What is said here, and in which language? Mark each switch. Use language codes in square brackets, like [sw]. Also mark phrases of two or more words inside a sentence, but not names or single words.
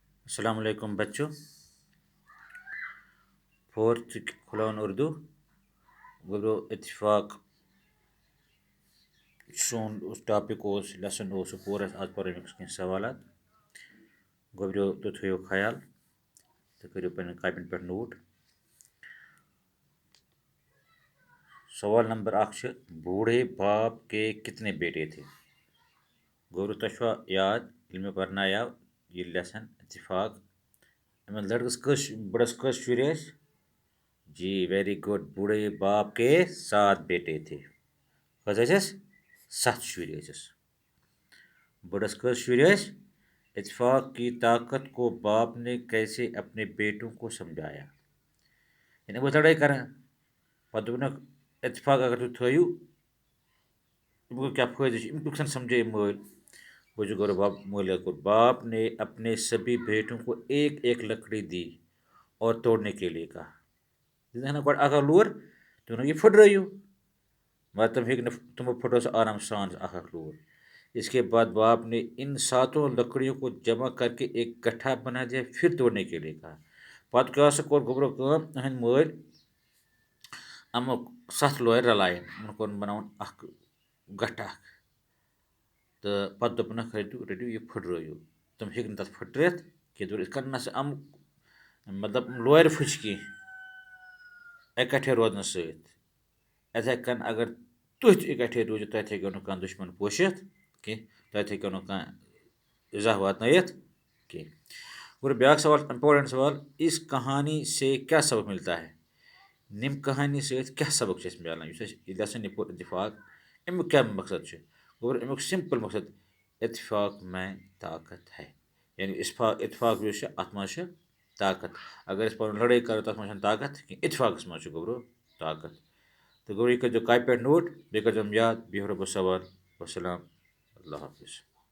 [ar] السلام علیکم بچوں. [ks] فورتھ کھلاون اردو گوٚو اتفاق سون ٹاپک لیسن پورٕ آز پَرو أمِس کینٛہہ سوالات. گۄبرو تُہۍ تھٲیِو خیال تُہۍ کٔرِو پنٛنٮ۪ن کاپین پٮ۪ٹھ نوٹ. [ur] سوال نمبر 1 چھِ بوٗڑھے باپ کے کتنے بیٹے تھے. [ks] گۄبرو تۄہہِ چھُوا یاد ییٚلہِ مےٚ پَرنایاو یہِ لیسن اتفاق أمِس لٔڑکَس بٕڑَس کٔژ شُرۍ ٲسۍ؟ [ur] جی [en] very good. [ur] بوٗڑھے باپ کے 7 بیٹے تھے. [ks] کٔژ ٲسِس؟ 7 شُرۍ ٲسِس. بٕڑَس کٔژ شُرۍ ٲسۍ؟ [ur] اتفاق کی طاقت کو باپ نے کیسے اپنے بیٹوں کو سمجھایا. [ks] یعنی بہٕ لڑٲے کران پَتہٕ دوٚپنَکھ اتفاق اگر تُہۍ تھٲیِو اَمیُک کیٛاہ فٲیدٕ چھُ اَمیُک کٔژَن سمجھے مٲلۍ. [ur] وہ جو کرو باپ مٲلۍ کو باپ نے اپنے سبھی بیٹوں کو ایک ایک لکڑی دی اور توڑنے کے لیے کہا. [ks] دِژٕنَکھ نا گۄڈٕ اکھ اکھ لوٗر دوٚپنَکھ یہِ پھٕٹرٲیِو. مگر تِم ہیٚکۍ نہٕ تِمو پھٕٹرو سُہ آرام سان اکھ اکھ لوٗر. [ur] اس کے بعد باپ نے ان 7 لکڑیوں کو جمع کر کے ایک گٹھا بنا دیا پھر توڑنے کے لیے کہا. [ks] پَتہٕ کیٛاہ سا کوٚر گۄبرو کٲم أہٕنٛدۍ مٲلۍ یِمو 7 لورِ رلایَن یِمَن کوٚرُن بَناوُن اَکھ گٹھٕ اَکھ تہٕ پَتہٕ دوٚپنَکھ رٔٹِو یہِ پھٕٹرٲیِو. تِم ہیٚکۍ نہٕ تَتھ پھٕٹرِتھ کینٛہہ. دوٚپُکھ یِتھ کٔنۍ نَسا مطلب لورِ پھٕچ کینٛہہ اِکٹھے روزنہٕ سۭتۍ. یِتھَے کٔنۍ اگر تُہۍ تہِ اِکٹھے روٗزِو تۄہہِ ہیٚکیو نہٕ کانٛہہ دُشمَن پوشِتھ کینٛہہ. تۄہہِ ہیٚکیو نہٕ کانٛہہ اِزاہ واتنٲیِتھ کینٛہہ. [ur] اور بیٛاکھ سوال اِمپاٹنٛٹ سوال اس کہانی سے کیٛاہ سبق ملتا ہے. [ks] نِم کہانی سۭتۍ کیٛاہ سبق چھِ اَسہِ مِلان یُس اَسہِ یہِ لیسن یہِ پوٚر اتفاق اَمیُک کیٛاہ مقصد چھُ. اور اَمیُک سِمپٕل مقصد [ur] اتفاق میں طاقت ہے. [ks] یعنی اتفاق یُس چھُ اَتھ منٛز چھِ طاقت. اگر أسۍ پَنُن لڑٲے کَرو تَتھ منٛز چھَنہٕ طاقت کینٛہہ. اتفاقَس منٛز چھُ گۄبرو طاقت. تہٕ گۄبرو یہِ کٔرۍزیو کاپہِ پٮ۪ٹھ نوٹ بیٚیہِ کٔرۍزیوم یاد. بِہِو رۄبَس حوال. وَسلام. اللہ حافظ.